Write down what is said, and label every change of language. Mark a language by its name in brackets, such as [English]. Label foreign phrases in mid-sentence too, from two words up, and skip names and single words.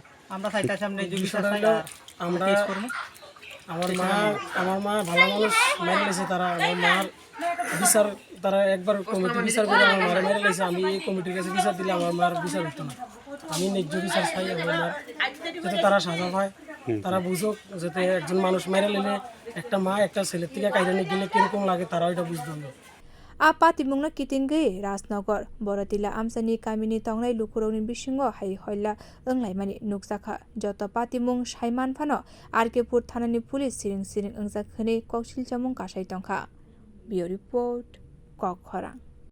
[Bangla] আমরা চাইতাছি আমরা এই বিষয়টা আমরা আমার মা ভালো মানুষ মেরে লেছে তারা আমার মার বিচার তারা একবার কমিটি বিচার করে আমার মারা মেরে লেছে আমি এই কমিটির কাছে বিচার দিলে আমার মার বিচার হতো না আমি ন্যায্য বিচার চাই আমার মার যাতে তারা সাজা পায় তারা বুঝুক যাতে একজন মানুষ মেরে নিলে একটা মা একটা ছেলের থেকে কাইরানি গেলে কিরকম লাগে তারা এটা বুঝতে হবে। [Bodo] आ पातिमुं कितिंगै राजनगर बरतिला आमसानि कामिनि तंनाय लुकुरंनि बिसिङो हाइहोला unglaijak नुगजाखा जत पातिमुं साइमान फानो आरकेपुर थानानि पुलिस सिरिं सिरिं अंजाखनै कौशल चामुं कासाय तंखा। बियो रिपोर्ट कक खरां।